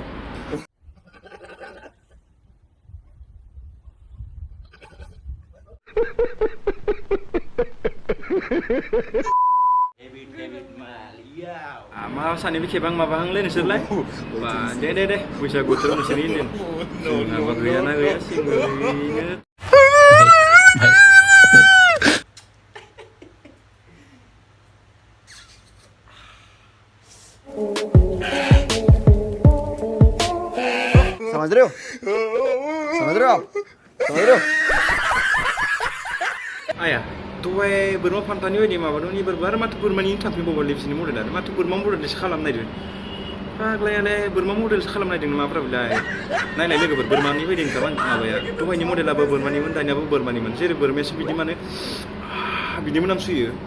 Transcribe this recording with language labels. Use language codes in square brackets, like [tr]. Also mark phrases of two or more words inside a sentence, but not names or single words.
[brx] मा सानैबो खेबां माबाहांलै नोंसोरलाय बा दे बैसागु बोथोराव नोंसोरनि जोंहाबा गैयाना गैया सिंगैनो [hi] समझ रहे हो आप समझ रहे हो [brx] आया दहाय बोरमा फान्थानि बायदि माबादों एबारबो आरो माथो बोरमानि थांफिनबावबाय बिसोरनि मडेल आरो माथो बोरमा मडेलसो खालामनायदों फाग्लायालाय बोरमा मडेलसो खालामनायदों माफ्रा बिलाय नायलाय लोगोफोर बोरमानि बायदि ओंखारबाय माबाया दहायनि मडेलाबो बोरमानिमोन दानियाबो बोरमानिमोन जेरै बोरमायासो बिदि माने बिदि मोनामसुयो